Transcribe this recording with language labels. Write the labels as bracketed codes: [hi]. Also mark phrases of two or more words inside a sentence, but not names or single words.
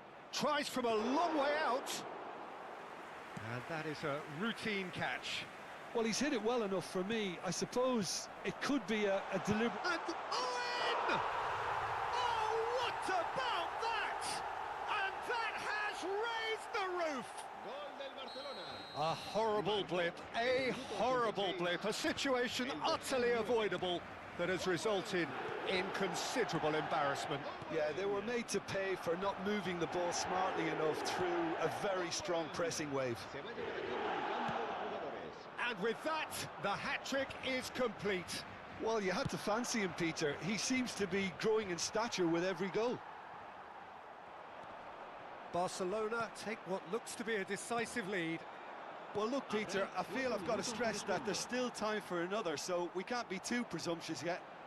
[en] Tries from a long way out. And that is a routine catch. Well, he's hit it well enough for me. I suppose it could be a deliberate... And Owen! Oh, what about that? And that has raised the roof. [es] Gol del Barcelona. [en] A horrible blip, a situation utterly avoidable that has resulted in considerable embarrassment. Yeah, they were made to pay for not moving the ball smartly enough through a very strong pressing wave. [es] Se va a llevar a cabo un cambio de jugadores. [en] And with that, the hat-trick is complete. Well, you had to fancy him, Peter. He seems to be growing in stature with every goal. Barcelona take what looks to be a decisive lead. Well, look, Peter, I feel I've got to stress that there's still time for another, so we can't be too presumptuous yet.